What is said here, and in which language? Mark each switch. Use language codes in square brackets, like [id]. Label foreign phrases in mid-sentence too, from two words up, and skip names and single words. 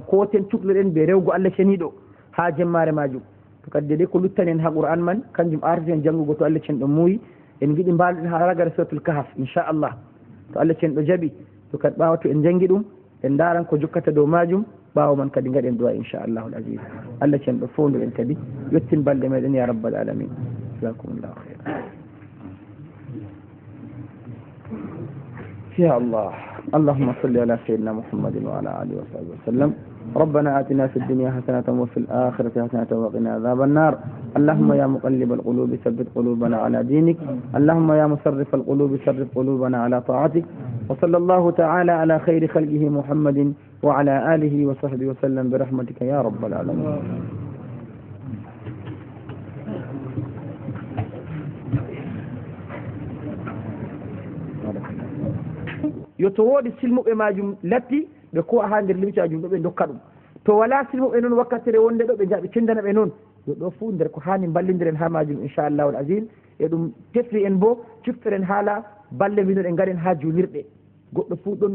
[ff] koten cuɓloɗen be rewgo Allah ceniɗo ha jemmare majum to kadi de ko luttanen ha qur'an man kanjum arten janngugo to Allah cen ɗo muuyi en giɗi mbaluɗen ha ragare suratul kahf inchallah to Allah cen ɗo jaɓi to kadi ɓawa to en jangi ɗum en daran ko jokkata dow majum ɓawo man kadi gaɗen du'a [ar] إن شاء الله عزيز [ff] Allah cen ɗo fondu en kadi yettin balɗe meɗen [ar] يا رب العالمين جزاكم الله خيرا يا الله اللهم صل على سيدنا محمد وعلى آله وصحبه وسلم ربنا آتنا في الدنيا حسنة وفي الآخرة حسنة وقنا عذاب النار اللهم يا مقلب القلوب ثبت قلوبنا على دينك اللهم يا مصرف القلوب صرف قلوبنا على طاعتك وصلى الله تعالى على خير خلقه محمد وعلى آله وصحبه وسلم برحمتك يا رب العالمين [ff] yo to woodi silmuɓe majum latti ɓe ko ha nder limcajum ɗo ɓe dokka ɗum to wala silmuɓe noon wakkatire wonde ɗo ɓe jaaɓe cindana ɓe noon yo ɗo fuu nder ko hani ballidiren ha majum [ar] إن شاء الله عظيم [ff] e ɗum tefri en bo ciftoren haala balle mbiɗon e garen ha julirɗe goɗɗo fuu ɗon